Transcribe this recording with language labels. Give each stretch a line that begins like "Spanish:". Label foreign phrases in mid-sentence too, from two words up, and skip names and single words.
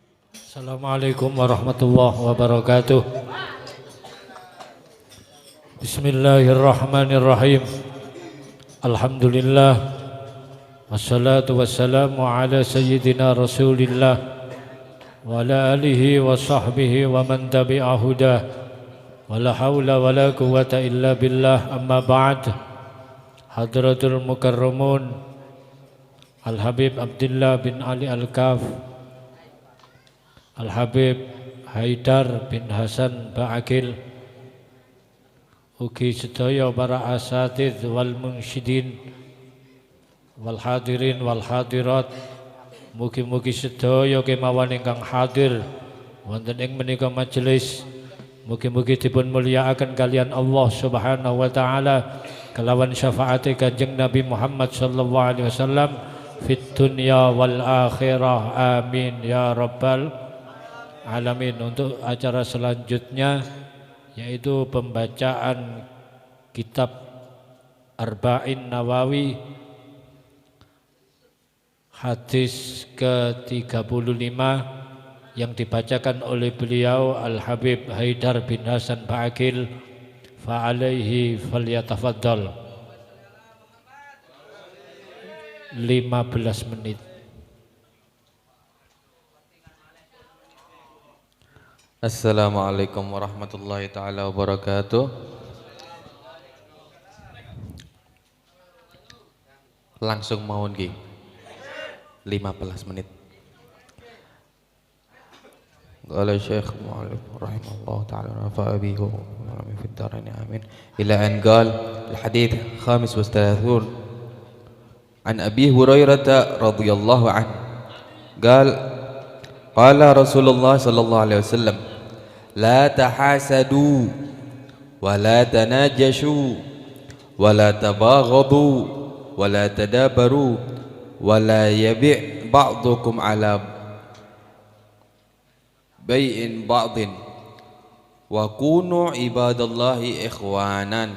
Arabic: السلام عليكم ورحمة الله وبركاته. بسم الله الرحمن الرحيم. الحمد لله والصلاة والسلام على سيدنا رسول الله وعلى آله وصحبه ومن تبع هداه. ولا حول ولا قوة إلا بالله، أما بعد. حضرة المكرمون Al-Habib Abdullah bin Ali Al-Kaf, Al-Habib Haidar bin Hasan Ba'akil, ugi
Javanese: sedaya para asatidz
Arabic: والمنشدين والحاضرين والحاضرات,
Javanese: mugi-mugi sedaya kemawon ingkang hadir wonten ing menika majelis, mugi-mugi dipun mulyakaken kalian
Arabic: الله سبحانه وتعالى
Javanese: kelawan syafaat Kanjeng Nabi Muhammad
Arabic: صلى الله عليه وسلم في الدنيا والآخرة، آمين يا رب العالمين.
Indonesian: Untuk acara selanjutnya yaitu pembacaan kitab Arba'in Nawawi, hadis ke-35 yang dibacakan oleh beliau Al-Habib Haidar bin Hasan Ba'akil,
Arabic: فعليه فليتفضل.
Indonesian: 15 menit.
Arabic: السلام عليكم ورحمة الله تعالى وبركاته.
Javanese: Langsung mawon nggih.
Arabic: 15 menit. قال الشيخ المؤلف رحمه الله تعالى نفع به وأمين في الدارين آمين. إلى أن قال الحديث 35 عن أبي هريرة رضي الله عنه قال رسول الله صلى الله عليه وسلم لا تحاسدوا ولا تناجشوا ولا تباغضوا ولا تدابروا ولا يبع بعضكم على بيع بعض وكونوا عباد الله إخوانا.